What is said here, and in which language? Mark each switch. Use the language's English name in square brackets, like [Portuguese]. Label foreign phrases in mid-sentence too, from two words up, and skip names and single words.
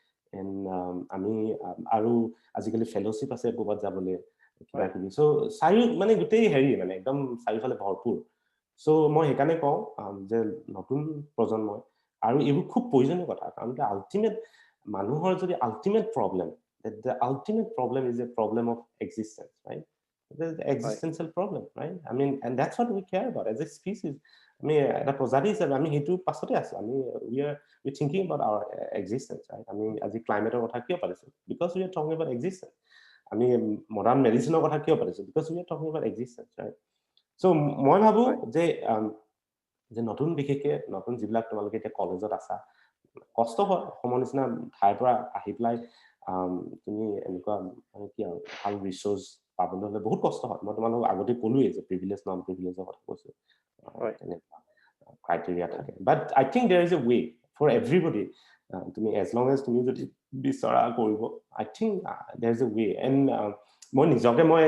[Assamese] আমি আৰু আজিকালি ফেলোশ্বিপ আছে ক'বাত যাবলৈ কিবা কিবি সো মানে গোটেই হেৰি মানে একদম চাৰিফালে ভৰপুৰ সো মই সেইকাৰণে কওঁ যে নতুন প্ৰজন্মই আৰু এইবোৰ খুব প্ৰয়োজনীয় কথা কাৰণ আল্টিমেট মানুহৰ যদি আল্টিমেট প্ৰবলেম [English] the ultimate problem is a problem of existence right there's the existential problem right I mean and that's what we care about as a species [Assamese] এটা প্ৰজাতি হিচাপে আমি হেতু পাছতে আছো আমি [English] we thinking about our existence right [Assamese] আমি আজি ক্লাইমেটৰ কথা কিয় পাতিছো [English] because we are talking about existence [Assamese] আমি মডাৰ্ন মেডিচিনৰ কথা কিয় পাতিছো [English] because we are talking about existence right so [Assamese] মই ভাবো যে নতুন বিশেষকে নতুন যিবিলাক তোমালোকে এতিয়া কলেজত আছা কষ্ট হয় অসমৰ নিচিনা ঠাইৰ পৰা আহি পেলাই তুমি এনেকুৱা মানে কি আৰু ভাল ৰিসোৰ্স পাবলৈ হলে বহুত কষ্ট হয় মই তোমালোকক আগতে ক'লোৱে যে [English] privilege non privilege [Assamese] কথা কৈছো তেনেকুৱা ক্ৰাইটেৰিয়া থাকে [English] but I think there is a way for everybody [Assamese] তুমি [English] as long as [Assamese] তুমি যদি বিচৰা কৰিব [English] I think there is a way and [Assamese] মই নিজকে মই